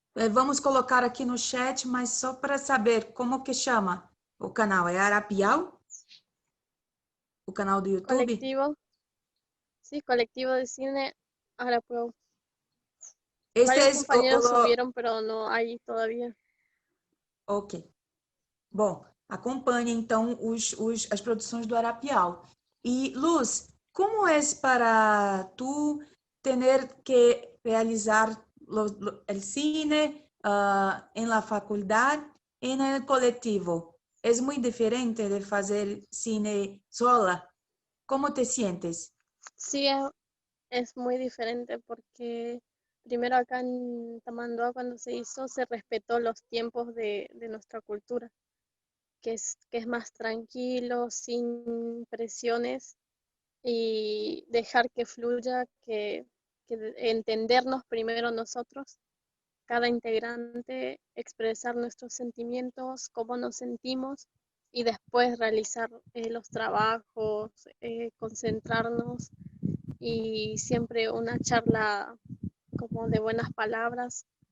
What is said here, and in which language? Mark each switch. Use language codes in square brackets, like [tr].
[pt] Vamos colocar aqui no chat, mas só para saber como que chama o canal. É Arapiau? O canal do YouTube? [es] Colectivo, sí, colectivo de cine Arapueu. Este Varios é compañeros subieron, pero no hay todavía. Ok. [pt] Bom, acompanhe então as produções do Arapiau. E, Luz, como é para tu ter que realizar o cine em la faculdade e no coletivo? É muito diferente de fazer cine sola? [es] Como te sientes? Sí, es muy diferente porque primero acá en Tamanduá cuando se hizo se respetó los tiempos de nuestra cultura, que es más tranquilo, sin presiones y dejar que fluya, que entendernos primero nosotros, cada integrante, expresar nuestros sentimientos, cómo nos sentimos y después realizar los trabajos, concentrarnos y siempre una charla como de buenas palabras.